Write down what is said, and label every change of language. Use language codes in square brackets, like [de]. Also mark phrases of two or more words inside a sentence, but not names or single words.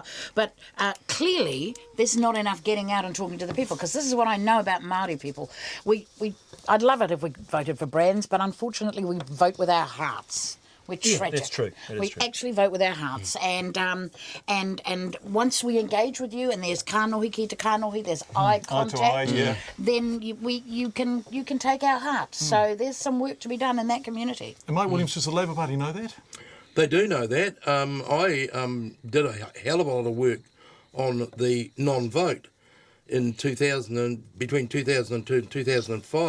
[en] But clearly, there's not enough getting out and talking to the people. Because this is what I know about Māori people. I'd love it if we voted for brands, but unfortunately, we vote with our hearts. We're tragic. That's true. We actually vote with our hearts, and once we engage with you, and there's [mi] kanohi ki te kanohi, [en] there's eye contact, then you can take our hearts. So there's some work to be done in that community. And Mike Williams, does the Labour Party know that? They do know that. I did a hell of a lot of work on the non-vote in between 2002 and 2005.